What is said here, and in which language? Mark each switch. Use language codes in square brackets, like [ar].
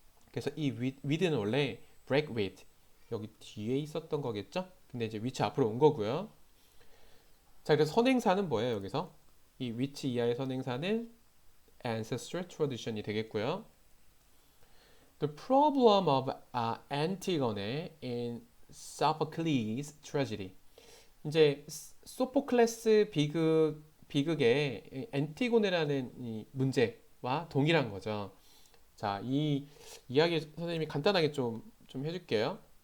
[ko] 그래서 이 with는 원래 break with 여기 뒤에 있었던 거겠죠? 근데 이제 which 앞으로 온 거고요. 자, 그래서 선행사는 뭐예요, 여기서? 이 which 이하의 선행사는 ancestral tradition이 되겠고요. [en] The problem of Antigone in Sophocles' tragedy. [ko] 이제 소포클레스 비극의 엔티고네라는 이 문제와 동일한 거죠. 자, 이 이야기 선생님이 간단하게 좀 해줄게요.